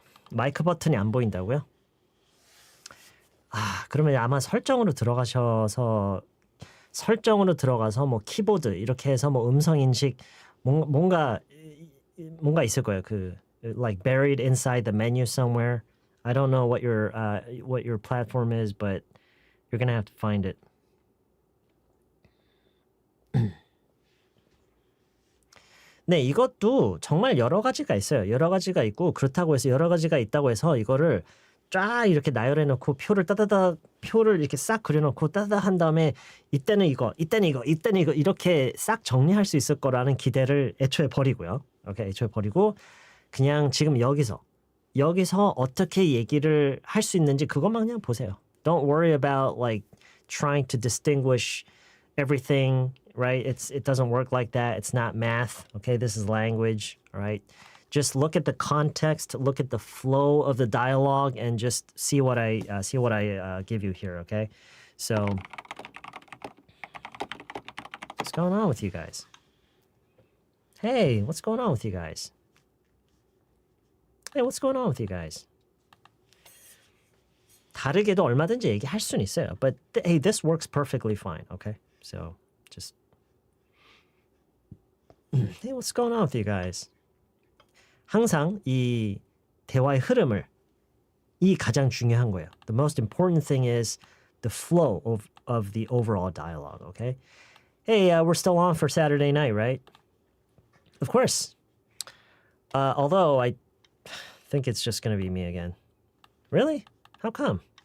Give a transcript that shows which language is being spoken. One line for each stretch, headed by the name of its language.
Korean: 마이크 버튼이 안 보인다고요? 그러면 아마 설정으로 들어가서 뭐 키보드 이렇게 해서 뭐 음성 인식 뭔가 있을 거예요.
English: 그 like buried inside the menu somewhere. I don't know what your platform is, but you're gonna have to find it.
Korean: 네, 이것도 정말 여러 가지가 있어요. 여러 가지가 있고 그렇다고 해서 여러 가지가 있다고 해서 이거를 쫙 이렇게 나열해 놓고 표를 이렇게 싹 그려 놓고 따다다 한 다음에 이때는 이거 이렇게 싹 정리할 수 있을 거라는 기대를 애초에 버리고요. 오케이, 애초에 버리고 그냥 지금 여기서 어떻게 얘기를 할 수 있는지 그것만 그냥 보세요.
English: Don't worry about like trying to distinguish everything, right? It doesn't work like that. It's not math. Okay, this is language, all right? Just look at the context, look at the flow of the dialogue, and just see what I give you here. Okay, so what's going on with you guys? Hey, what's going on with you guys? Hey, what's going on with you guys?
Korean: 다르게도 얼마든지 얘기할 수는 있어요.
English: But hey, this works perfectly fine. Okay, so just hey, what's going on with you guys?
Korean: 항상 이 대화의 흐름을 이 가장 중요한 거예요.
English: The most important thing is the flow of the overall dialogue, okay? Hey, we're still on for Saturday night, right? Of course. Although I think it's just going to be me again. Really? How come?